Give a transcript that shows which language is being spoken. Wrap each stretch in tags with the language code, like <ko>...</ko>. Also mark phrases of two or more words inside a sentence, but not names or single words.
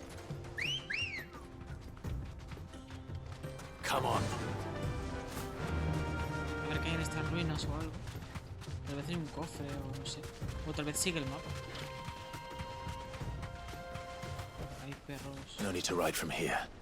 <en>Come on.</en> <es>A ver qué hay en estas ruinas o algo. Tal vez hay un cofre o no sé. O tal vez sigue el mapa. Hay perros.</es> <en>No need to ride from here.</en>